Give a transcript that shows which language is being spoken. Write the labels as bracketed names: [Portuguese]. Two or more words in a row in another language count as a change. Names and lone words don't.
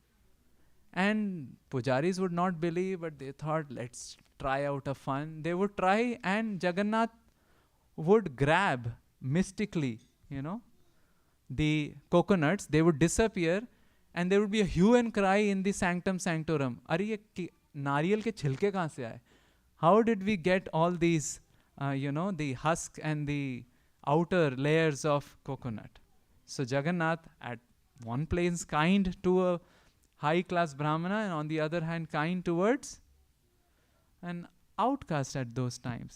[English] And pujaris would not believe, but they thought, let's try out a fun. They would try and Jagannath would grab mystically, the coconuts. They would disappear and there would be a hue and cry in the sanctum sanctorum. [Hindi] अरे ये नारियल के छिलके कहाँ से आए? [English] How did we get all these, the husk and the outer layers of coconut? So Jagannath at one place kind to a high class Brahmana and on the other hand kind towards an outcast at those times.